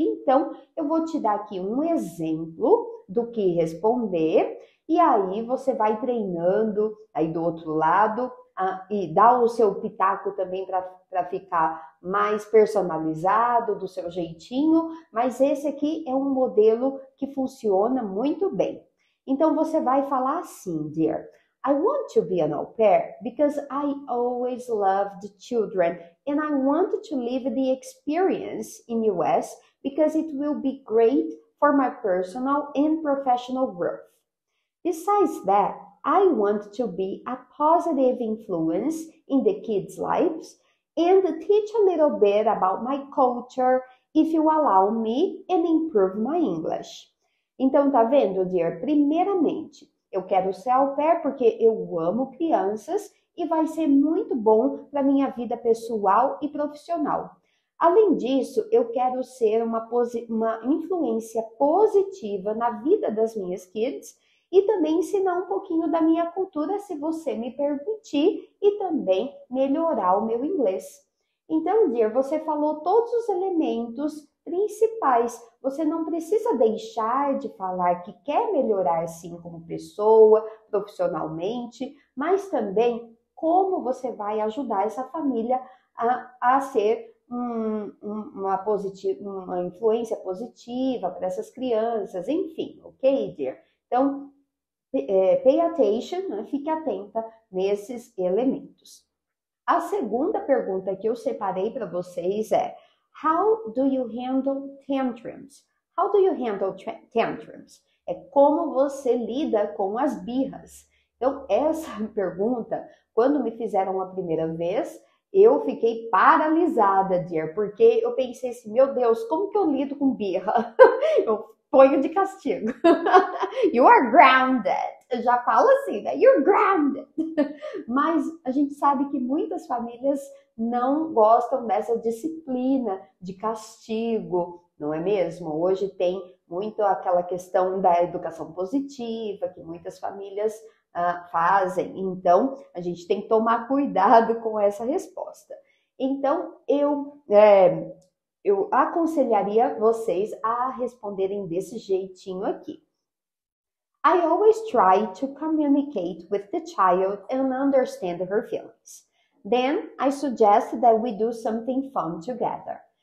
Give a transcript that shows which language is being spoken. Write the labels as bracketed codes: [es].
[pt] Então, eu vou te dar aqui um exemplo do que responder e aí você vai treinando aí do outro lado e dá o seu pitaco também para ficar mais personalizado, do seu jeitinho, mas esse aqui é um modelo que funciona muito bem. Então, você vai falar assim, [en] dear, I want to be an au pair because I always loved children and I want to live the experience in US because it will be great for my personal and professional growth. Besides that, I want to be a positive influence in the kids' lives and teach a little bit about my culture if you allow me and improve my English. [pt] Então, tá vendo, dear? Primeiramente, eu quero ser au pair porque eu amo crianças e vai ser muito bom para minha vida pessoal e profissional. Além disso, eu quero ser uma influência positiva na vida das minhas kids e também ensinar um pouquinho da minha cultura, se você me permitir, e também melhorar o meu inglês. Então, dear, você falou todos os elementos principais. Você não precisa deixar de falar que quer melhorar sim como pessoa, profissionalmente, mas também como você vai ajudar essa família a ser uma influência positiva para essas crianças, enfim, ok, dear? Então, [en] pay attention, [pt] né? Fique atenta nesses elementos. A segunda pergunta que eu separei para vocês é [en] How do you handle tantrums? How do you handle tantrums? [pt] É como você lida com as birras. Então, essa pergunta, quando me fizeram a primeira vez, eu fiquei paralisada, dear, porque eu pensei assim, meu Deus, como que eu lido com birra? Eu ponho de castigo. [en] You are grounded. [pt] Eu já falo assim, né? [en] You're grounded. [pt] Mas a gente sabe que muitas famílias não gostam dessa disciplina de castigo, não é mesmo? Hoje tem muito aquela questão da educação positiva, que muitas famílias fazem, então a gente tem que tomar cuidado com essa resposta. Então, eu aconselharia vocês a responderem desse jeitinho aqui. [en] I always try to communicate with the child and understand her feelings. Then I suggest that we do something fun together.